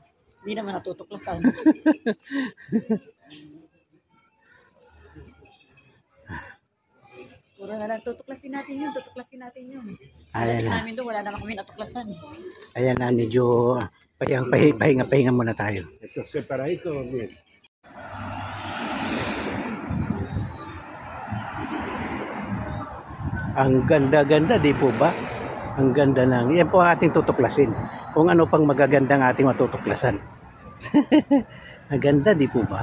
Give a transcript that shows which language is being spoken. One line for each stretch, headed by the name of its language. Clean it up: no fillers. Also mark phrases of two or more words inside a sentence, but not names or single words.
Filipino: Hindi naman natutuklasan. Puro na lang tutuklasin natin yun, tutuklasin natin yun. Ayan na. Namin doon, wala naman kami natuklasan. Ayan na, medyo pahinga muna tayo.
Spanish: Esto separadito, bien.
Filipino: Ang ganda-ganda, di po ba? Ang ganda ng, yan po ang ating tutuklasin. Kung ano pang magagandang ating matutuklasan. Ang ganda, di po ba?